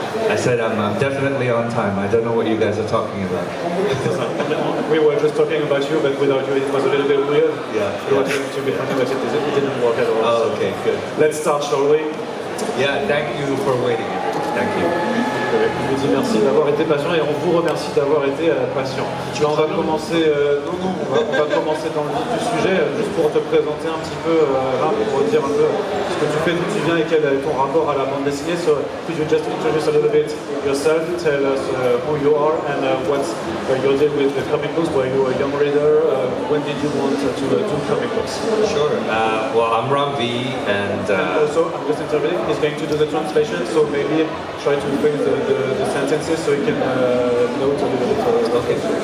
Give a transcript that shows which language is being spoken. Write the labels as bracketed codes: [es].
[en] I said I'm definitely on time. I don't know what you guys are talking about. We were just talking about you, but without you it was a little bit weird. Yeah. We wanted to be happy, but it didn't work at all. Oh, okay, good. Let's start, shall we? Yeah, thank you for waiting. Thank you. [fr] On vous dit merci d'avoir été patient et on vous remercie d'avoir été patient. On va commencer, on va commencer dans le vif du sujet, juste pour te présenter un petit peu, pour dire un peu ce que tu fais, d'où tu viens et quel est ton rapport à la bande dessinée. [en] So, could you just introduce a little bit yourself, tell us who you are and what your deal with comic books, were you a young reader, when did you want to do comic books? Sure. Well, I'm Ramvé and... also, I'm just interviewing, he's going to do the translation, so maybe try to bring the sentences so you can note a little bit.